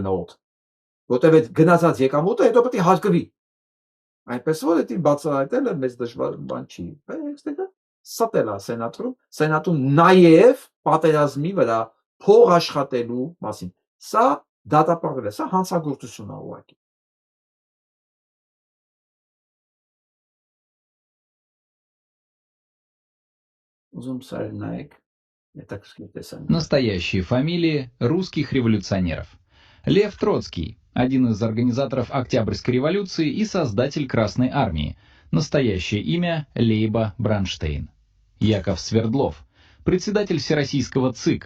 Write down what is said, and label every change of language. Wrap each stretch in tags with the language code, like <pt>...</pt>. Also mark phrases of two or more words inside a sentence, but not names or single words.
<hy>գնա օդ։ Որտեւ այդ գնացած եկամուտը հետո պետք է հարկվի։ Այնպես որ դա բացահայտելը մեծ դժվար բան չի։ Բայց ստել է սենատում նաև պատերազմի վրա փող աշխատելու մասին։ Սա դատապարտվել է, սա հանցագործություն է ուղղակի։ Ուզում սար նայեք, հետաքրքիր տեսանյութ։</hy> <ru>Настоящие фамилии русских революционеров. Лев Троцкий, один из организаторов Октябрьской революции и создатель Красной армии. Настоящее имя Лейба Бронштейн. Яков Свердлов, председатель Всероссийского ЦИК.</ru>